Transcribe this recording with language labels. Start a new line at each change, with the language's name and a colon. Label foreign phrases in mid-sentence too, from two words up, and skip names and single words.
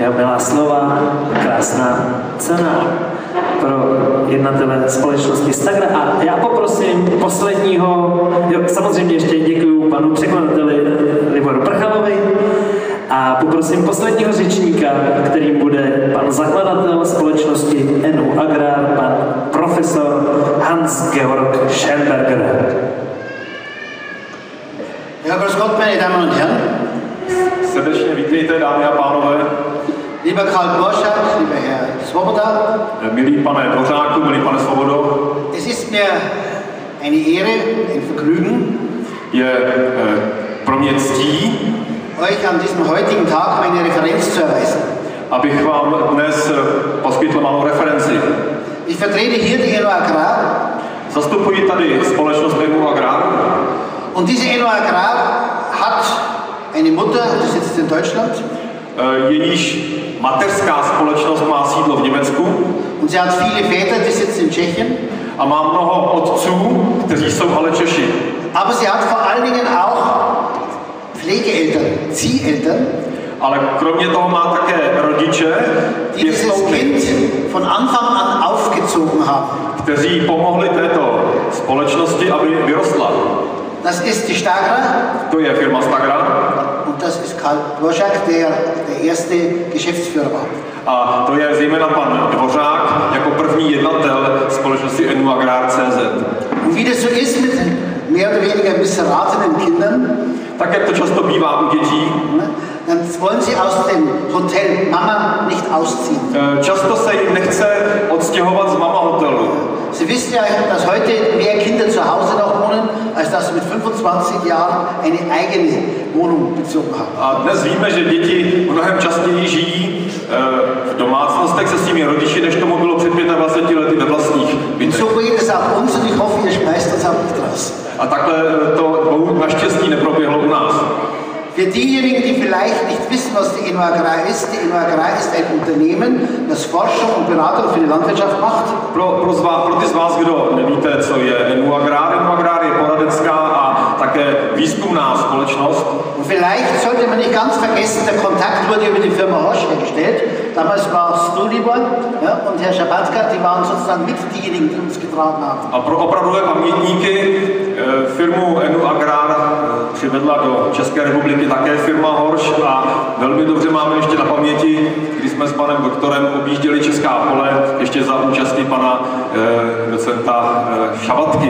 Czech: jeho milá slova, krásná cena pro jednatele společnosti Stagra. A já poprosím posledního, samozřejmě ještě děkuju panu překladateli Liboru Prchalovi, a poprosím posledního řečníka, kterým bude pan zakladatel společnosti NU Agrar, pan profesor Hans-Georg Schellenberger.
German: Ja, grüß Gott, meine Damen und Herren.
Czech: Srdečně vítejte, dámy a pánové.
German: Lieber Karl Dvořák, lieber Herr Svoboda.
Czech: Milý pane Dvořáku, milý pane Svobodo.
German: Es ist mir eine Ehre, ein Vergnügen,
Czech: Je pro mě ctí,
German: euch an diesem heutigen Tag meine Referenz zu erweisen.
Czech: abych vám dnes poskytl malou referenci.
German: Ich vertrete hier die NU Agrar.
Czech: Zastupuji tady společnost NU Agrar.
German: Und diese NU Agrar hat eine Mutter, die sitzt in Deutschland.
Czech: Jejíž mateřská společnost má sídlo v Německu.
German: Und sie hat viele Väter, die sitzen in Tschechien.
Czech: A má mnoho otců, kteří jsou ale Češi.
German: Aber sie hat vor allen Dingen auch Pflegeeltern, Zieheltern,
Czech: Ale kromě toho má také rodiče,
German: die dieses Kind von Anfang an aufgezogen haben.
Czech: kteří pomohli této společnosti, aby vyrostla.
German: Das ist die Stagra.
Czech: To je firma Stagra.
German: Und das ist Karl Dvořák, der erste Geschäftsführer war.
Czech: A to je zejména pan Dvořák jako první jednatel společnosti NU Agrar.cz.
German: Und wie das so ist mit mehr oder weniger misseratenen Kindern,
Czech: Tak jak to často bývá u dětí,
German: dann wollen sie aus dem Hotel Mama nicht ausziehen.
Czech: často se jim nechce odstěhovat z mama hotelu.
German: Sie wissen ja, dass heute mehr Kinder zu Hause noch wohnen, als dass sie mit 25 Jahren eine eigene Wohnung bezogen haben.
Czech: A dnes víme, že děti mnohem častěji žijí v domácnostech se svými rodiči, než tomu bylo před 25 lety ve vlastních
German: Und
Czech: bytech.
German: so geht es auch uns und ich hoffe, ihr schmeißt uns auch nicht raus.
Czech: A takhle to naštěstí neproběhlo u nás.
German: Für diejenigen, die vielleicht nicht wissen, was die NU Agrar ist, die NU Agrar ist ein Unternehmen, das Forschung und Beratung für die Landwirtschaft macht.
Czech: Pro ty z vás, kdo nevíte, co je NU Agrar, NU Agrar je poradenská a také výzkumná společnost.
German: Und vielleicht sollte man nicht ganz vergessen, der Kontakt wurde über die Firma Horsch hergestellt. Damals warst du, Libor, ja, und Herr Schabatka, die waren sozusagen mit diejenigen, die uns getragen haben.
Czech: A pro opravdové pamětníky firmu NU Agrar přivedla do České republiky také firma Horsch a velmi dobře máme ještě na paměti, když jsme s panem doktorem objížděli Česká pole ještě za účasti pana docenta Šabatky.